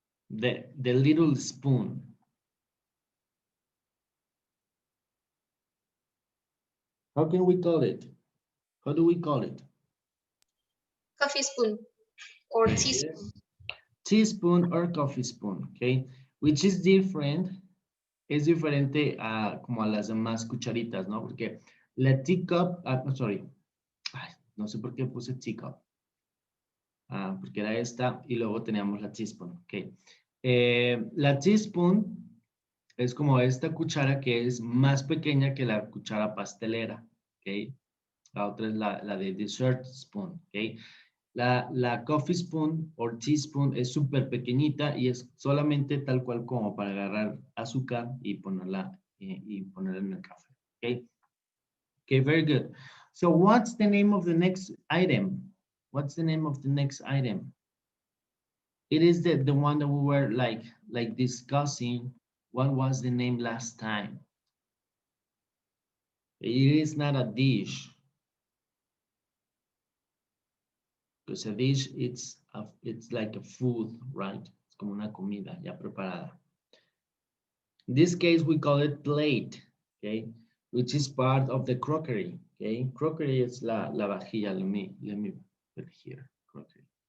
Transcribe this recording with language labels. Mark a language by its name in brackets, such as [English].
[English] The little spoon. How can we call it? How do we call it? Coffee spoon or teaspoon. Teaspoon or coffee spoon, okay? Which is different, [Spanish] es diferente a como a las demás cucharitas, ¿no? Porque la teacup, sorry, ay, no sé por qué puse teacup. Porque era esta y luego teníamos la teaspoon, ok. La teaspoon es como esta cuchara que es más pequeña que la cuchara pastelera, ok. La otra es la de dessert spoon, ok. La coffee spoon o teaspoon es súper pequeñita y es solamente tal cual como para agarrar azúcar y ponerla en el café. [English] Okay. Okay, very good. So what's the name of the next item? What's the name of the next item? It is the one that we were like discussing. What was the name last time? It is not a dish. Because a dish, it's like a food, right? [Spanish] Es como una comida ya preparada. [English] In this case, we call it plate, okay? Which is part of the crockery, okay? Crockery is la vajilla. Let me put it here, crockery.